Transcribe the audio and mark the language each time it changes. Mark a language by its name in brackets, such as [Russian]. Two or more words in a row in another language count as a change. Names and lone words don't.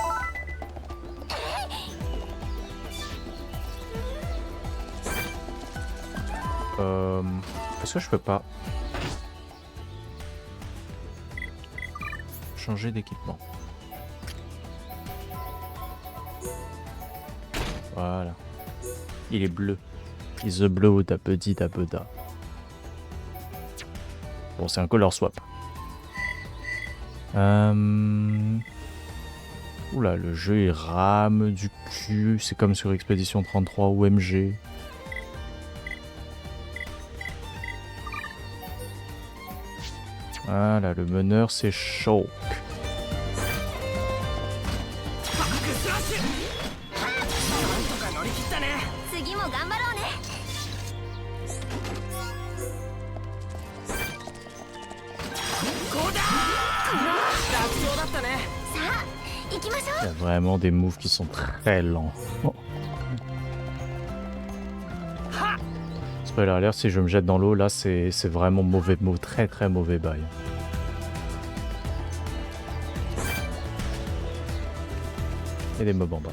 [French] Est-ce que je peux pas changer d'équipement? Voilà. Il est bleu. Is the blue da petit da beda. Bon, c'est un [English] color swap. [French] Oula, le jeu il rame du cul. C'est comme sur Expédition 33 ou MG. Voilà, le meneur c'est Shulk. [Japanese] 次も頑張ろうね。さあ行きましょ [French] Il y a vraiment des moves qui sont très lents. [English] Spoiler alert, [French] si je me jette dans l'eau, là c'est vraiment mauvais move, très très mauvais bail. Il y a des mobs en bas.